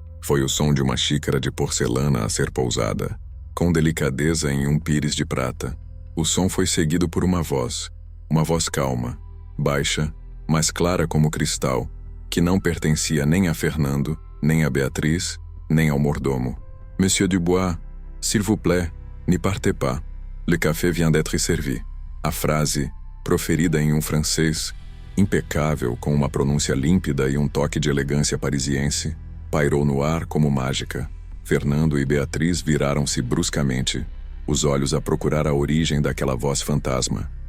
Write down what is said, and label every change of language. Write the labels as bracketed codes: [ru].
[pt] Foi o som de uma xícara de porcelana a ser pousada, com delicadeza em um pires de prata. O som foi seguido por uma voz calma, baixa, mas clara como cristal, que não pertencia nem a Fernando, nem a Beatriz, nem ao mordomo. [fr] Monsieur Dubois, s'il vous plaît, ne partez pas. Le café vient d'être servi. [pt] A frase, proferida em um francês impecável, com uma pronúncia límpida e um toque de elegância parisiense, pairou no ar como mágica. Fernando e Beatriz viraram-se bruscamente, os olhos a procurar a origem daquela voz fantasma.